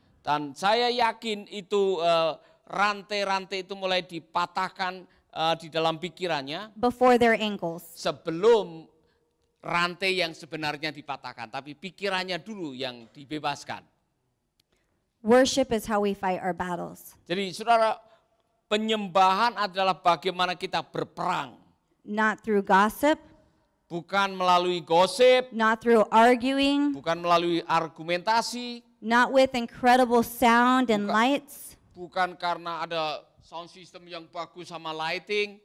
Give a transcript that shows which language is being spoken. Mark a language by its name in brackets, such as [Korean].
[Indonesian] Dan saya yakin itu rantai-rantai itu mulai dipatahkan di dalam pikirannya [English] before their ankles. [Indonesian] sebelum rantai yang sebenarnya dipatahkan. Tapi pikirannya dulu yang dibebaskan. [English] Worship is how we fight our battles. [Indonesian] Jadi saudara, penyembahan adalah bagaimana kita berperang. [English] Not through gossip, [Indonesian] Bukan melalui gosip, [English] not through arguing, [Indonesian] bukan melalui argumentasi, [English] not with incredible sound and lights, [Indonesian] bukan karena ada sound system yang bagus sama lighting,